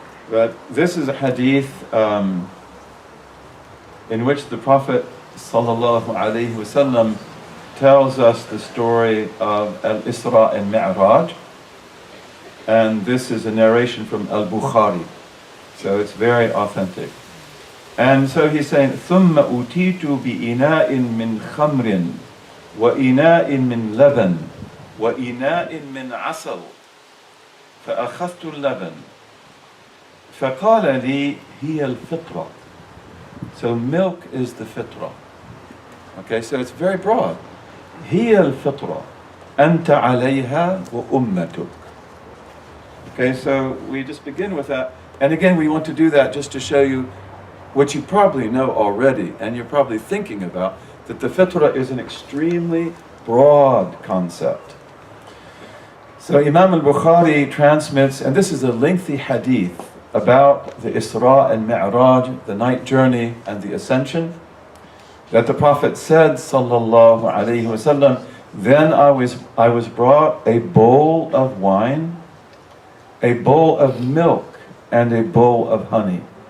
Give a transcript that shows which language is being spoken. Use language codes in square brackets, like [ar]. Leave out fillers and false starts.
[en] But this is a hadith in which the Prophet ﷺ tells us the story of Al-Isra and Mi'raj. And this is a narration from Al-Bukhari. So it's very authentic. And so he's saying, [ar] ثُمَّ أُتِيتُ بِإِنَاءٍ مِّنْ خَمْرٍ وَإِنَاءٍ مِّنْ لَبَنٍ وَإِنَاءٍ مِّنْ عَسَلٍ فأخذت اللبن فقال لي هي الفطرة. [en] So milk is the fitrah. Okay, so it's very broad. [ar] هي الفطرة أنت عليها وأمتك. [en] Okay, so we just begin with that. And again, we want to do that just to show you what you probably know already, and you're probably thinking about, that the fitrah is an extremely broad concept. So Imam al-Bukhari transmits, and this is a lengthy hadith about the Isra and Mi'raj, the night journey and the ascension, that the Prophet said, sallallahu alaihi wasallam, then I was brought a bowl of wine, a bowl of milk, and a bowl of honey.